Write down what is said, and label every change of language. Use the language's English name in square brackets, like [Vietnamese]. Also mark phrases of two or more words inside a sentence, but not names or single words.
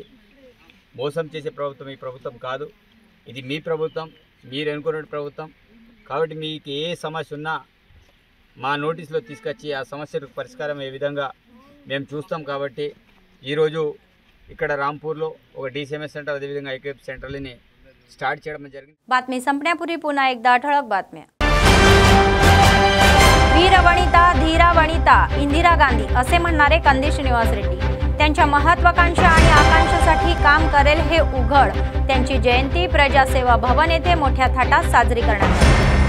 [Telugu] మోసం చేసే ప్రభుత్వం ఈ ప్రభుత్వం కాదు, ఇది మీ ప్రభుత్వం, మీరు ఎన్నుకునే ప్రభుత్వం. కాబట్టి మీకు ఏ సమస్య ఉన్నా మా నోటీసులో తీసుకొచ్చి ఆ సమస్యకు పరిష్కారం ఏ విధంగా మేము చూస్తాం. కాబట్టి ఈరోజు ఇక్కడ రాంపూర్లో ఒక డిసిఎంఎస్ సెంటర్, అదేవిధంగా ఐకేపీ సెంటర్లని स्टार्ट చేయడం జరిగింది. [Marathi] बातमी संपण्यापूर्वी पुन्हा एकदा ठळक बातम्या. वीरवनिता, धीरावनिता इंदिरा गांधी असे म्हणणारे कंदी श्रीनिवास रेड्डी त्यांच्या महत्त्वाकांक्षा आणि आकांक्षासाठी काम करेल हे उघड. त्यांची जयंती प्रजासेवा भवन येथे मोठ्या थाटात साजरी करण्यात आली.